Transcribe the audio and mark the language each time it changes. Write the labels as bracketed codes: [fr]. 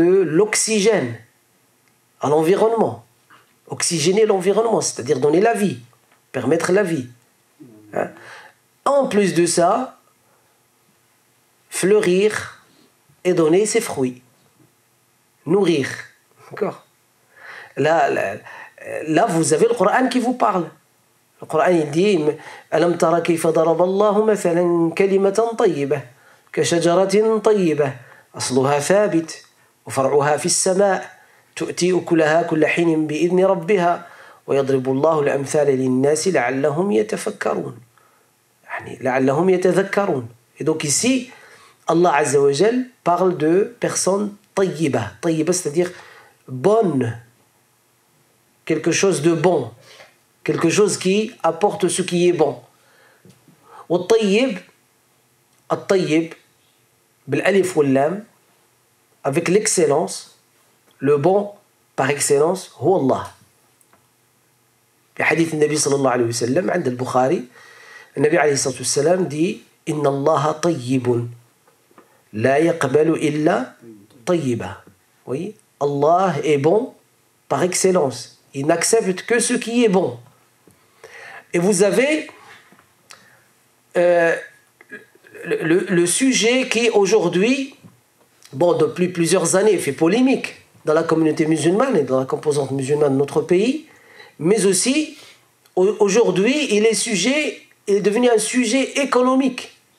[fr] De l'oxygène à l'environnement, oxygéner l'environnement, c'est-à-dire donner la vie, permettre la vie, hein? En plus de ça, fleurir et donner ses fruits, nourrir, d'accord. Là, vous avez le Coran qui vous parle. Le Coran il dit [ar] ألم تر كيف ضرب الله مثلا كلمة طيبة كشجرة طيبة أصلها ثابت وفرعها في السماء تؤتي أكلها كل حين بإذن ربها ويضرب الله الأمثال للناس لعلهم يتفكرون يعني لعلهم يتذكرون. [fr] Et donc ici Allah Azza wa Jal parle de personnes [ar] طيبة. [fr] طيبة c'est-à-dire bonne, quelque chose de bon, quelque chose qui apporte ce qui est bon. [ar] والطيب الطيب بالالف واللام [fr] avec l'excellence, le bon par excellence [ar] هو الله. في حديث النبي صلى الله عليه وسلم عند البخاري النبي عليه الصلاة والسلام [fr] dit [ar] إن الله طيب لا يقبل إلا طيبا. [fr] Oui, Allah est bon par excellence. Il n'accepte que ce qui est bon. Et vous avez le sujet qui aujourd'hui, bon, depuis plusieurs années, fait polémique dans la communauté musulmane et dans la composante musulmane de notre pays, mais aussi aujourd'hui, il est devenu un sujet économique.